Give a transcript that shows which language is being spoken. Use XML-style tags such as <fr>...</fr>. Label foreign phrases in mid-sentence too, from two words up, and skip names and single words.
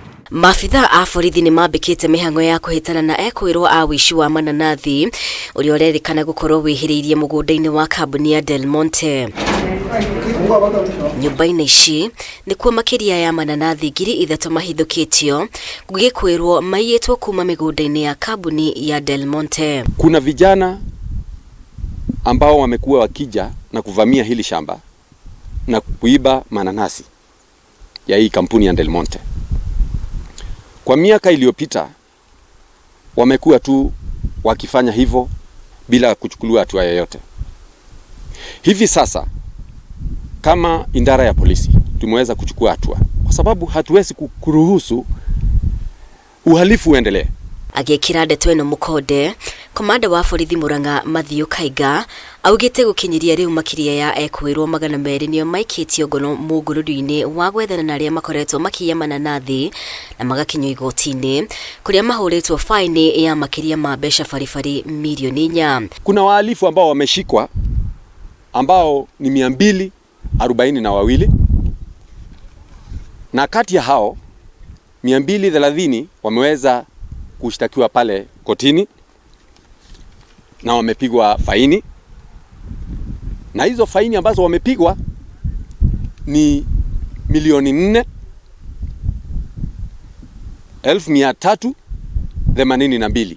<ki>Maabitha a borithi ni mambikite mihango ya kuhitana na ekwirwo a wici wa mananathi uria urerikana gukorwo wihiriirie mugunda-ini wa kambuni ya Del Monte. Nyumba-ini ici nikuo makiria ya mananathi 3,000 mahithukitio gugikwirwo maiyitwo kuma migunda-ini ya kambuni ya Del Monte.</ki> <sw>Kuna vijana ambao wamekuwa wakija na kuvamia hili shamba na kuiba mananasi ya hii kampuni ya Del Monte. Kwa miaka iliyopita wamekuwa tu wakifanya hivyo bila kuchukuliwa hatua yoyote. Hivi sasa kama idara ya polisi tumeweza kuchukua hatua kwa sababu hatuwezi kuruhusu uhalifu uendelee.</sw> <ki>Agekira ndeto ino mukode komanda wa borithi Murang'a Mathiu Kaiga augite gukinyiria riu makiria ya ekwirwo 200 nio maikitio ngono mugururi-ini wa gwethana na aria makoretwo makiya mananathi na magakinywo igoti-ini kuria mahuritwo faini ya makiria ma mbeca baribari milioni 4.</ki> <sw>Kuna wahalifu ambao wameshikwa ambao ni 242 na kati ya hao 230 wameweza kushtakiwa pale kotini na wamepigwa faini, na hizo faini ambazo wamepigwa ni milioni 4,382.</sw>